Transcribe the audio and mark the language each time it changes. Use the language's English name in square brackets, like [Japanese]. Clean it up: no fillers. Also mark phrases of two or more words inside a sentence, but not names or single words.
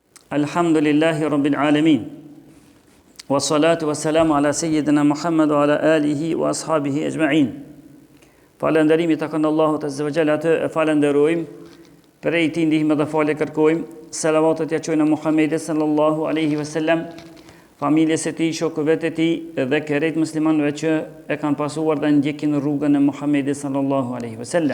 [Arabic] الحمد لله رب العالمين والصلاة والسلام على سيدنا محمد وعلى آله وأصحابه أجمعين. [Albanian] Falënderimi takon Allahut [Arabic] عز وجل, [Albanian] atë e falenderojmë, prej tij ndihmë dhe falë kërkojmë. Salavatet ja çojmë Muhamedit [Arabic] صلى الله عليه وسلم, [Albanian] familjes së tij, shokëve të tij dhe kerejt muslimanëve që e kanë pasuar dhe ndjekin rrugën e Muhamedit [Arabic] صلى الله عليه وسلم.